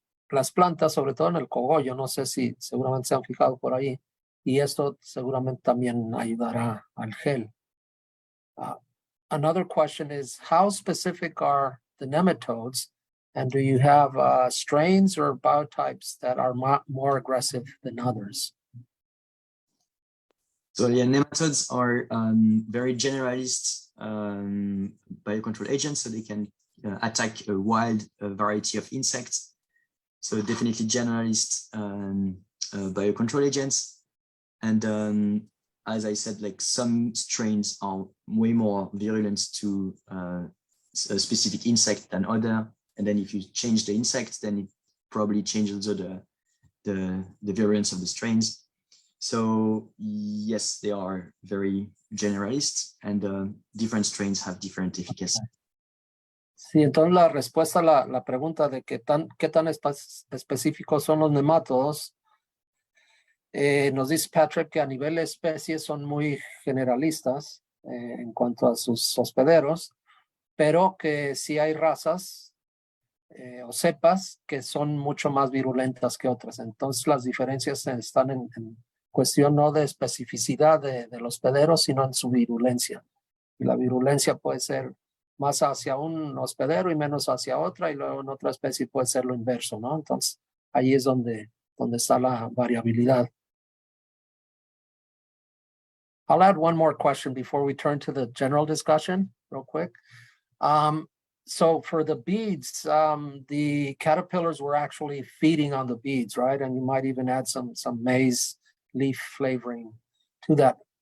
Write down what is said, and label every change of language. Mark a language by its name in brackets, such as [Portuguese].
[Spanish] Las plantas, sobre todo en el cogollo, no sé si seguramente se han fijado por ahí, y esto seguramente también ayudará al gel. [English] Another question is, how specific are the nematodes, and do you have strains or biotypes that are more aggressive than others? So yeah, nematodes are very generalist biocontrol agents, so they can attack a wide variety of insects. So definitely generalist biocontrol agents. And as I said, like some strains are way more virulent to a specific insect than other. And then if you change the insect, then it probably changes also the virulence of the strains. So yes, they are very generalist, and different strains have different efficacy. [Spanish] Sí, entonces la respuesta a la pregunta de qué tan específicos son los nemátodos, nos dice Patrick que a nivel de especies son muy generalistas en cuanto a sus hospederos, pero que sí hay razas o cepas que son mucho más virulentas que otras. Entonces las diferencias están en cuestión no de especificidad del hospedero, sino en su virulencia. Y la virulencia puede ser más hacia un hospedero y menos hacia otra, y luego en otra especie puede ser lo inverso, ¿no? Entonces ahí es donde está la variabilidad. [English] I'll add one more question before we turn to the general discussion real quick. So for the beads, the caterpillars were actually feeding on the beads, right? And you might even add some maize leaf flavoring to that.